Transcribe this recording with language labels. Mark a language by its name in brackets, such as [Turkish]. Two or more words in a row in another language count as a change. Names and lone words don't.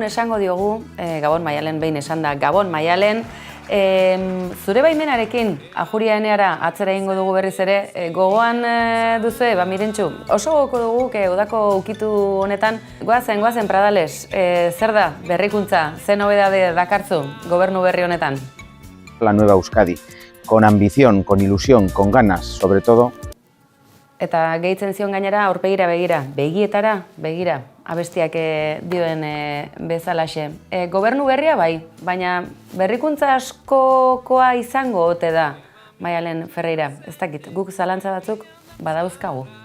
[Basque] esango diogu, Gabon Maialen behin esan da, Gabon Maialen, zure baimenarekin Ajuria Eneara atzera egingo dugu berriz ere, gogoan duzu, Mirentxu, oso goko dugu, udako ukitu honetan, goazen Pradales, zer da berrikuntza, ze nobedade dakartzu gobernu berri honetan? [Spanish] La nueva Euskadi, con ambición, con ilusión, con ganas, sobre todo. [Basque] Eta gehitzen zion gainera aurpegira begira, begietara begira, abestiak dioen bezalaxe. Gobernu berria bai, baina berrikuntza askokoa izango ote da, Maialen Ferreira. Ez dakit, guk zalantza batzuk badauzkagu.